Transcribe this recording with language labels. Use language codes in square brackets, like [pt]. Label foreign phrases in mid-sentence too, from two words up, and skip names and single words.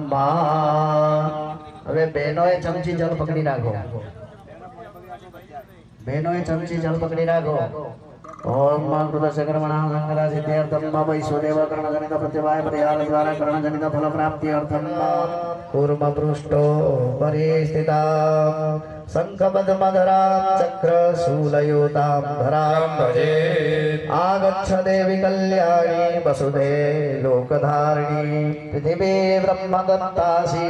[gu] હવે બહેનોએ ચમચી જલ પકડી રાખો બહેનોએ ચમચી જલ પકડી [sa] રાખો ओम कृतस्य कर्मणां संगता सिद्ध्यर्थं मम वैश्वदेव कर्णजनित प्रत्यवाय परिहार द्वारा कर्णजनित फल प्राप्ति अर्थं कूर्म पृष्ठो परिस्थिता शंखपद्मधरां चक्र शूलयुतां धरां भजे आगच्छ देवी कल्याणी वसुधे लोकधारिणी पृथिवी ब्रह्मदत्तासि